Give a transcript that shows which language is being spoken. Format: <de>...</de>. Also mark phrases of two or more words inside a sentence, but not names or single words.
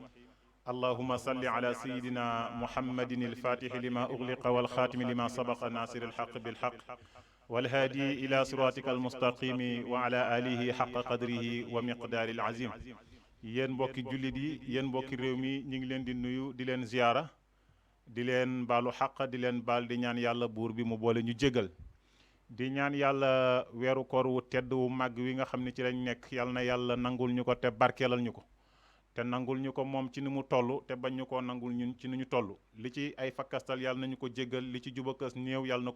<ar>اللهم صل على سيدنا محمد الفاتح لما أغلق والخاتم لما سبق ناصر الحق بالحق والهادي إلى صراطك المستقيم وعلى آله حق قدره ومقدار العظيم</ar> <wo>yéen mbokki jullit yi yéen mbokki réew mi ñu ngi leen di nuyu di leen ziyaara di leen baalu xaq di leen baal di ñaan yàlla buur bi mu boole ñu jégal di ñaan yàlla weeru koor wu tedd wu màgg wi nga xam ne ci lañ nekk yàlla na yàlla nangul ñu ko te barkeelal ñu ko te nangul ñu ko moom ci ni mu toll te bañ ñu koo nangul ñun ci ni ñu toll li ci ay fakkastal yàlla nañu ko jéggal li ci jubakas néew yàlla na</wo>